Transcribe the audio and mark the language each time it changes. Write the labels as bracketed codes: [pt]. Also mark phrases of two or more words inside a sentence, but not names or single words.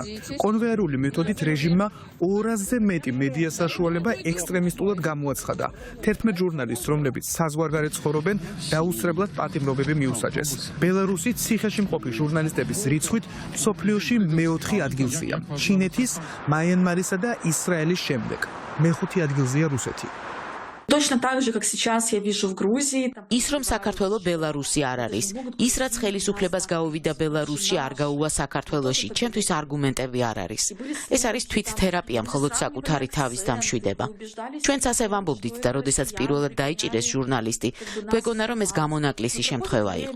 [ka] კონვეიერული მეთოდით რეჟიმმა 200-ზე მეტი მედია საშუალება ექსტრემისტულად გამოაცხადა. 11 ჟურნალისტს, რომლებიც საზღვარგარეთ ცხოვრობენ, დაუსწრებლად პატიმრობები მიუსაჯეს. ბელარუსი ციხეში მყოფი ჟურნალისტების რიცხვით მსოფლიოში მე-4 ადგილზეა. ჩინეთის, მაიანმარისა და ისრაელის შემდეგ. მე-5 ადგილზეა რუსეთი. [ru] Точно так же, как сейчас я вижу в Грузии. [ka] ის რომ საქართველოს ბელარუსი არ არის, ის რაც ხელისუფლებას გაუვიდა ბელარუსში არ გაუვა საქართველოში, ჩემთვის არგუმენტები არ არის. ეს არის თვითთერაპია, მხოლოდ საკუთარი თავის დამშვიდება. ჩვენც ასე ვამბობდით და როდესაც პირველად დაიჭირეს ჟურნალისტი, გვეგონა რომ ეს გამონაკლისი შემთხვევა იყო.